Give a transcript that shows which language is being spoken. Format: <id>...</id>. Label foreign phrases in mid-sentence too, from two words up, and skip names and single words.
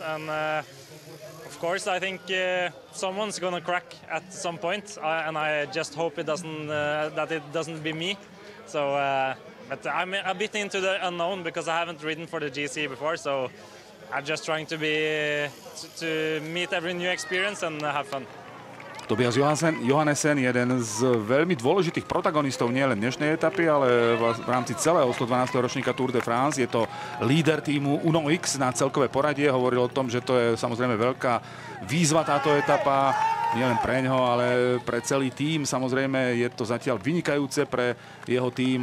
<en>And of course, I think someone's going to crack at some point, and I just hope it doesn't that it doesn't be me. So, but I'm a bit into the unknown because I haven't ridden for the GC before. So I'm just trying to meet every new experience and have fun.</en> <sk>Tobias Johannesen, jeden z veľmi dôležitých protagonistov nielen dnešnej etapy, ale v rámci celého 112. ročníka Tour de France. Je to líder týmu Uno X na celkové poradie. Hovoril o tom, že to je samozrejme veľká výzva táto etapa. Nielen pre ňoho, ale pre celý tím. Samozrejme je to zatiaľ vynikajúce pre jeho tím.</sk>